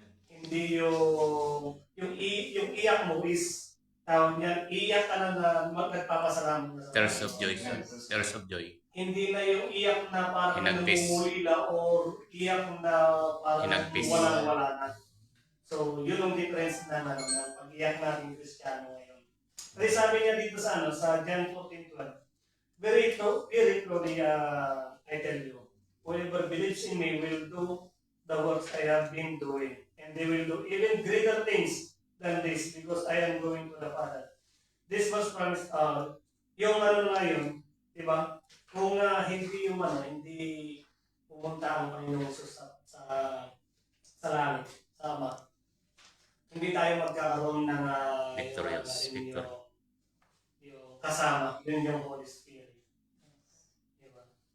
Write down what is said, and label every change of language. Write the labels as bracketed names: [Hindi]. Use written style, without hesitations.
[Filipino] Hindi yung iyak mo is tawag niyan, iyak ka na nagpapasalamat na sa [English] Tears of joy, sir. Tears of joy. [Filipino] Hindi na yung iyak na parang Hinagpis. namumulila o iyak na parang Hinagpis. walang-wala na. So, yun ang difference na pag-iyak natin Kristiyano ngayon. Kasi sabi niya dito sa [English] John 14:12, very truly, I tell you, whoever believes in me will do the works I have been doing. And they will do even greater things than this because I am going to the Father. This was promised, [Filipino] yung na yun, di ba? Kung hindi pumunta ang Panginoong Jesus sa langit, sa Ama, hindi tayo magkakaroon ng [English] Victorious victory. [Filipino] yung kasama, yun yung Holy Spirit. Diba?